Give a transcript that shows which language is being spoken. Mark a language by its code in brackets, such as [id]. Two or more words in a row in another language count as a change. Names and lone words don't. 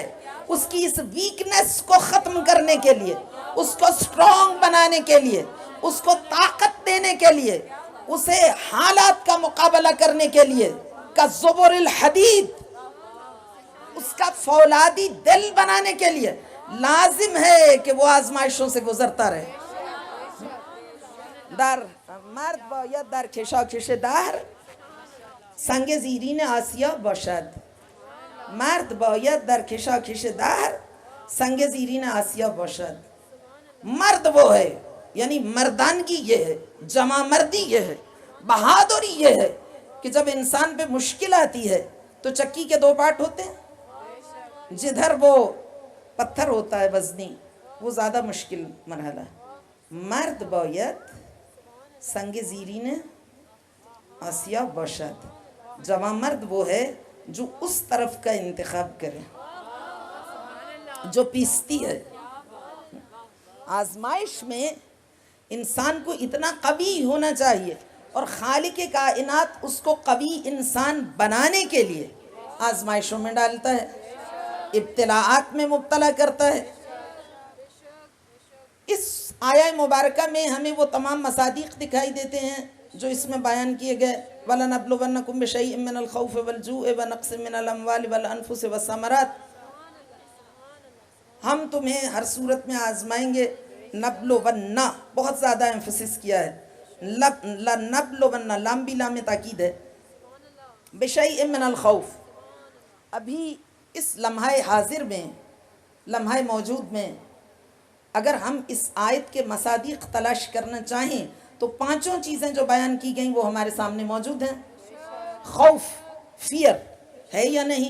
[ur] اس کی اس ویکنس کو ختم کرنے کے لیے، اس کو سٹرونگ بنانے کے لیے، اس کو طاقت دینے کے لیے، اسے حالات کا مقابلہ کرنے کے لیے کا [ar] زبر الحدید، [ur] اس کا فولادی دل بنانے کے لیے لازم ہے کہ وہ آزمائشوں سے گزرتا رہے۔ [fa] مرد باید در کشاکش دهر سنگ زیرین آسیا باشد، مرد باید در کشاکش دهر سنگ زیرین آسیا باشد۔ [ur] مرد وہ ہے، یعنی مردانگی یہ ہے، جمع مردی یہ ہے، بہادری یہ ہے کہ جب انسان پہ مشکل آتی ہے تو چکی کے دو پارٹ ہوتے ہیں، جدھر وہ پتھر ہوتا ہے وزنی، وہ زیادہ مشکل مرحلہ ہے۔ [fa] مرد باید سنگ زیرین آسیا باشد، [ur] جوان مرد وہ ہے جو اس طرف کا انتخاب کرے جو پیستی ہے۔ آزمائش میں انسان کو اتنا قوی ہونا چاہیے، اور خالق کائنات اس کو قوی انسان بنانے کے لیے آزمائشوں میں ڈالتا ہے، ابتلاعات میں مبتلا کرتا ہے۔ اس آیہ مبارکہ میں ہمیں وہ تمام مصادیق دکھائی دیتے ہیں جو اس میں بیان کیے گئے۔ [ar] وَلَنَبْلُوَنَّكُمْ بِشَيْءٍ مِّنَ الْخَوْفِ وَالْجُوعِ وَنَقْصٍ مِّنَ الْأَمْوَالِ وَالْأَنفُسِ وَالثَّمَرَاتِ، [ur] ہم تمہیں ہر صورت میں آزمائیں گے۔ نبلوَنَّ بہت زیادہ ایمفسس کیا ہے، لَنَبْلُوَنَّ لام بھی لام تاکید ہے۔ [ar] بِشَيْءٍ مِّنَ الْخَوْفِ، [ur] ابھی اس لمحہ حاضر میں، لمحہ موجود میں اگر ہم اس آیت کے مصادیق تلاش کرنا چاہیں تو پانچوں چیزیں جو بیان کی گئیں وہ ہمارے سامنے موجود ہیں۔ خوف، فیئر ہے یا نہیں؟